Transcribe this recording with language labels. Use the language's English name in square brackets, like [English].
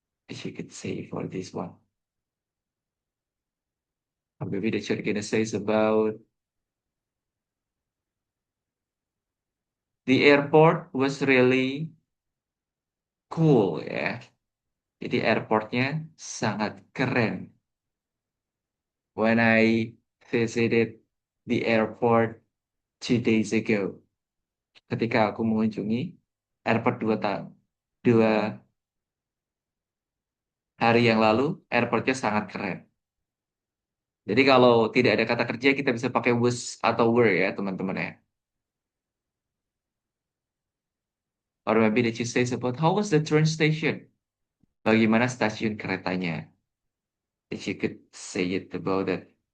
[English] If you could say for this one. Or maybe that you're gonna say about the airport was really cool ya. [Indonesian] Jadi airportnya sangat keren. [English] When I visited the airport 2 days ago. [Indonesian] Ketika aku mengunjungi airport 2 hari yang lalu, airportnya sangat keren. Jadi kalau tidak ada kata kerja, kita bisa pakai was atau were ya, teman-teman ya. [English] Or maybe that you say about how was the train station? [Indonesian] Bagaimana stasiun keretanya? [English] If you could say it about that.